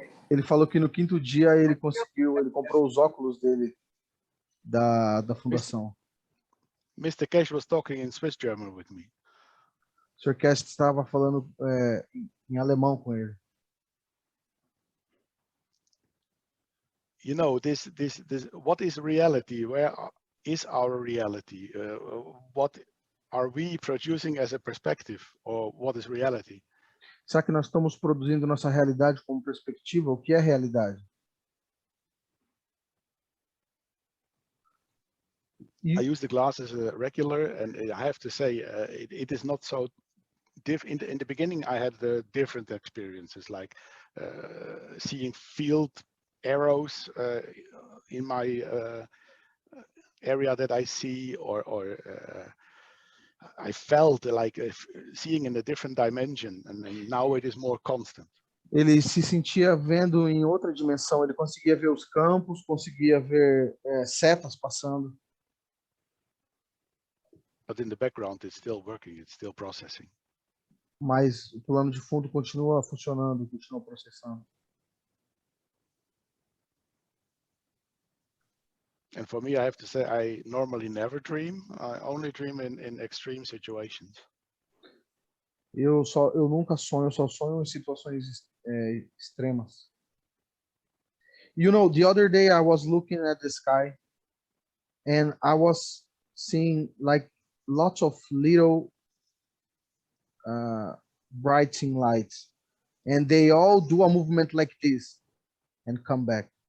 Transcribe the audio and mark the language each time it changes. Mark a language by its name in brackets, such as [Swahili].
[Portuguese] Ele falou que no 5º dia ele comprou os óculos dele da fundação. [English] Mr. Cash was talking in Swiss German with me. [Portuguese] O Sr. Cash estava falando em alemão com ele. [English] you know, this, what is reality? Where is our reality? What are we producing as a perspective, or what is reality? [Portuguese] Será que nós estamos produzindo nossa realidade como perspectiva? O que é realidade? [English] I use the glasses regular, and I have to say it is not so different. In the beginning, I had different experiences, like seeing field arrows in my area that I see, or I felt like seeing in a different dimension, and now it is more constant. [Portuguese] Ele se sentia vendo em outra dimensão, ele conseguia ver os campos, conseguia ver setas passando. [English] But in the background, it's still working, it's still processing. [Portuguese] Mas o plano de fundo continua funcionando, continua processando. [English] And for me, I have to say, I normally never dream. I only dream in extreme situations. [Portuguese] Eu nunca sonho, eu só sonho em situações extremas. [English] You know, the other day I was looking at the sky and I was seeing like lots of little brighting lights, and they all do a movement like this and come back.